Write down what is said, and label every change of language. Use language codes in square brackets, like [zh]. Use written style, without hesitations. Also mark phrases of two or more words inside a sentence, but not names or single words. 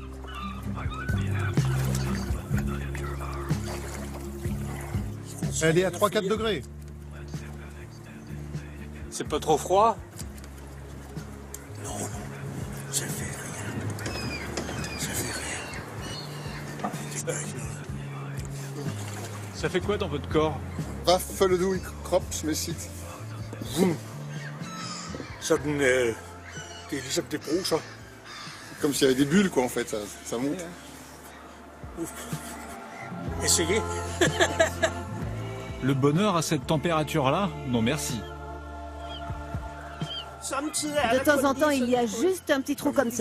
[fr] Elle est à 3-4 degrés. C'est pas trop froid? Non, ça fait rien. Ça fait rien. Ça fait quoi dans votre corps? [da] Hvad føler du i kropsmæssigt? Sådan, det er ligesom det bruser. [fr] Comme s'il y avait des bulles, quoi, en fait, ça monte. Essayez. Le bonheur à cette température-là? Non merci. De temps en temps, il y a juste un petit trou comme ça.